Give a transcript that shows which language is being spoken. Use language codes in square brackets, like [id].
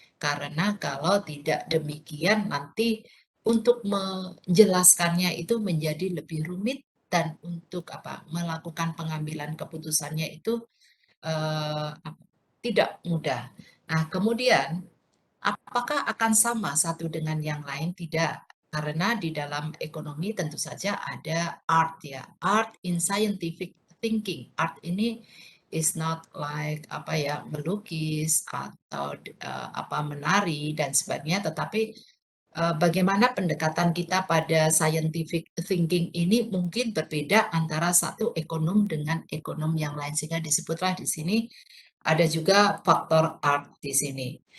[id] Karena kalau tidak demikian nanti untuk menjelaskannya itu menjadi lebih rumit dan untuk melakukan pengambilan keputusannya itu eh, tidak mudah. Nah, kemudian apakah akan sama satu dengan yang lain? Tidak. Karena di dalam ekonomi tentu saja ada art ya. [en] Art in scientific thinking. [id] Art ini [en] is not like [id] melukis atau menari dan sebagainya, tetapi bagaimana pendekatan kita pada scientific thinking ini mungkin berbeda antara satu ekonom dengan ekonom yang lain sehingga disebutlah di sini ada juga faktor art di sini.